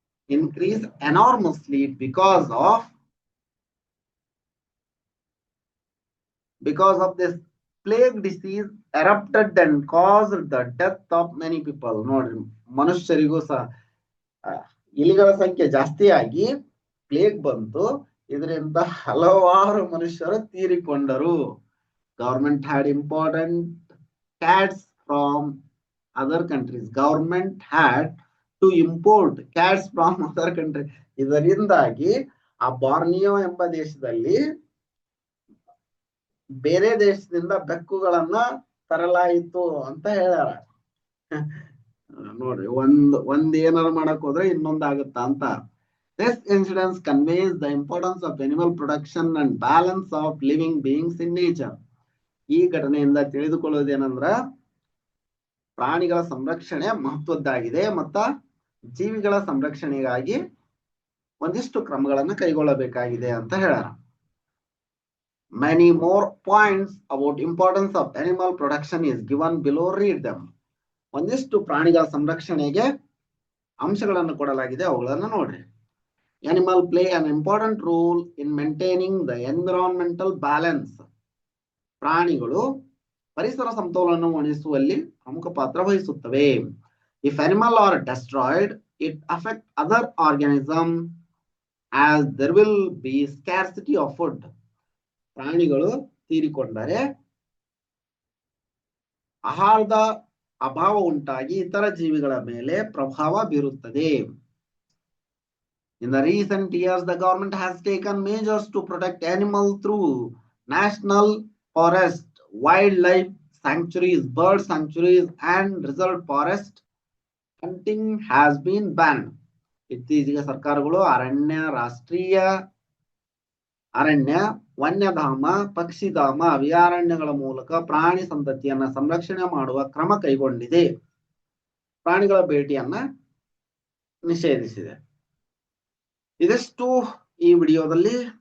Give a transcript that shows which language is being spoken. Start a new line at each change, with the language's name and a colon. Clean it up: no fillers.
English: ಈಗ increase enormously because of this plague disease erupted and caused the death of many people.
Kannada: ನೋಡ್ರಿ, ಮನುಷ್ಯರಿಗೂ ಸಹ ಇಲಿಗಳ ಸಂಖ್ಯೆ ಜಾಸ್ತಿ ಆಗಿ ಪ್ಲೇಗ್ ಬಂತು. ಇದರಿಂದ ಹಲವಾರು ಮನುಷ್ಯರು ತೀರಿಕೊಂಡರು.
English: Government had important cats from other countries. Government had to import cats from other countries.
Kannada: ಇದರಿಂದಾಗಿ ಆ ಬಾರ್ನಿಯೋ ಎಂಬ ದೇಶದಲ್ಲಿ ಬೇರೆ ದೇಶದಿಂದ ಬೆಕ್ಕುಗಳನ್ನ ತರಲಾಯಿತು ಅಂತ ಹೇಳ್ಯಾರ. ನೋಡ್ರಿ, ಒಂದ್ ಏನಾರು ಮಾಡಕ್ ಹೋದ್ರೆ ಇನ್ನೊಂದಾಗುತ್ತಾ ಅಂತ.
English: This incident conveys the importance of animal production and balance of living beings in nature.
Kannada: ಈ ಘಟನೆಯಿಂದ ತಿಳಿದುಕೊಳ್ಳುವುದೇನಂದ್ರ ಪ್ರಾಣಿಗಳ ಸಂರಕ್ಷಣೆ ಮಹತ್ವದ್ದಾಗಿದೆ ಮತ್ತ ಜೀವಿಗಳ ಸಂರಕ್ಷಣೆಗಾಗಿ ಒಂದಿಷ್ಟು ಕ್ರಮಗಳನ್ನು ಕೈಗೊಳ್ಳಬೇಕಾಗಿದೆ ಅಂತ ಹೇಳ್ಯಾರ.
English: Many more points about importance of animal production is given below. Read them.
Kannada: ಒಂದಿಷ್ಟು ಪ್ರಾಣಿಗಳ ಸಂರಕ್ಷಣೆಗೆ ಅಂಶಗಳನ್ನು ಕೊಡಲಾಗಿದೆ, ಅವುಗಳನ್ನು ನೋಡ್ರಿ.
English: Animal play an important role in maintaining the environmental balance.
Kannada: ಪ್ರಾಣಿಗಳು ಪರಿಸರ ಸಮತೋಲನವನ್ನು ಉಳಿಸುವಲ್ಲಿ ಪ್ರಮುಖ ಪಾತ್ರ ವಹಿಸುತ್ತವೆ.
English: If animal are destroyed, it affects other organisms as there will be scarcity of food.
Kannada: ಪ್ರಾಣಿಗಳು ತೀರಿಕೊಂಡರೆ ಆಹಾರದ ಅಭಾವ ಉಂಟಾಗಿ ಇತರ ಜೀವಿಗಳ ಮೇಲೆ ಪ್ರಭಾವ ಬೀರುತ್ತದೆ.
English: In the recent years, the government has taken measures to protect animals through national forest, wildlife sanctuaries, bird sanctuaries, and reserve forest. Hunting has been banned.
Kannada: ಇತ್ತೀಚೆಗೆ ಸರ್ಕಾರಗಳು ರಾಷ್ಟ್ರೀಯ ಅರಣ್ಯ, ವನ್ಯಧಾಮ, ಪಕ್ಷಿಧಾಮ, ಅಭಯಾರಣ್ಯಗಳ ಮೂಲಕ ಪ್ರಾಣಿ ಸಂತತಿಯನ್ನ ಸಂರಕ್ಷಣೆ ಮಾಡುವ ಕ್ರಮ ಕೈಗೊಂಡಿದೆ. ಪ್ರಾಣಿಗಳ ಭೇಟಿಯನ್ನ ನಿಷೇಧಿಸಿದೆ. ಇದಿಷ್ಟು ಈ ವಿಡಿಯೋದಲ್ಲಿ.